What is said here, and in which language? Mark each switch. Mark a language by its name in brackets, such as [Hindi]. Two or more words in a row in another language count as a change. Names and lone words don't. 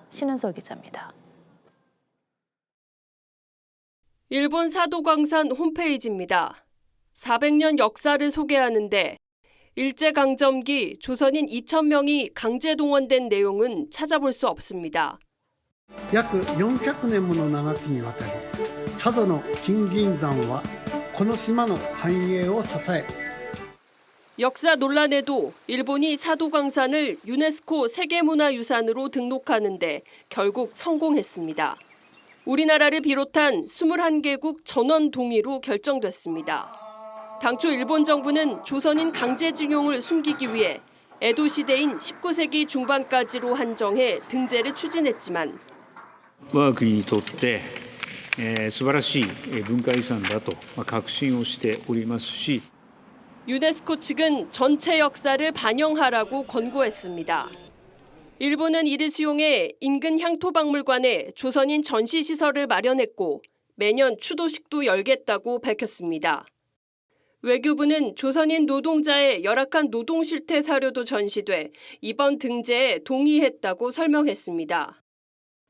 [Korean] 신은서 기자입니다. 일본 사도광산 홈페이지입니다. 400년 역사를 소개하는데 일제강점기 조선인 2,000명이 강제동원된 내용은 찾아볼 수 없습니다. [Japanese] 約400年もの長きにわたり佐渡の金銀山はこの島の繁栄を支え [Korean] 역사 논란에도 일본이 사도광산을 유네스코 세계문화유산으로 등록하는데 결국 성공했습니다. 우리나라를 비롯한 21개국 전원 동의로 결정됐습니다. 당초 일본 정부는 조선인 강제징용을 숨기기 위해 에도 시대인 19세기 중반까지로 한정해 등재를 추진했지만 [Japanese] 我が国にとって素晴らしい文化遺産だと確信をしておりますし [Korean] 유네스코 측은 전체 역사를 반영하라고 권고했습니다. 일본은 이를 수용해 인근 향토박물관에 조선인 전시시설을 마련했고 매년 추도식도 열겠다고 밝혔습니다. 외교부는 조선인 노동자의 열악한 노동 실태 사료도 전시돼 이번 등재에 동의했다고 설명했습니다.